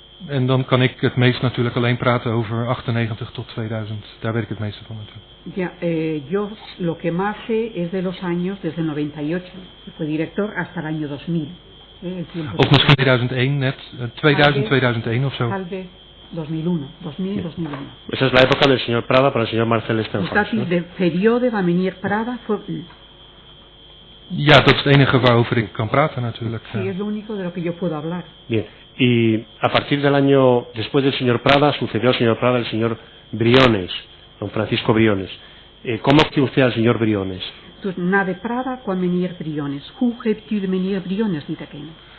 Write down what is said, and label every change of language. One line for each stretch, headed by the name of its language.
Dutch: En dan kan ik het meest natuurlijk alleen praten over 98 tot 2000. Daar weet ik het meeste van natuurlijk.
Spanish: Ya, yo lo que más sé es de los años desde 98, que fue director, hasta el año 2000.
Dutch: Of misschien 2001 net, 2000, 2001 of zo.
Spanish: Tal vez 2001, 2000, 2001. Esa es la época del señor Prada para el señor Marcel Stenhuis, ¿no?
Dutch: De periodo van meneer Prada fue... Ja, dat is het enige waarover ik kan praten natuurlijk.
Spanish: Sí, es lo único de lo que yo puedo hablar. Bien, y a partir del año, después del señor Prada, sucedió al señor Prada el señor Briones, don Francisco Briones. ¿Cómo conoció usted al señor Briones?
Dutch: Dus na de Prada kwam meneer Briones. Hoe heeft u de meneer Briones leren kennen?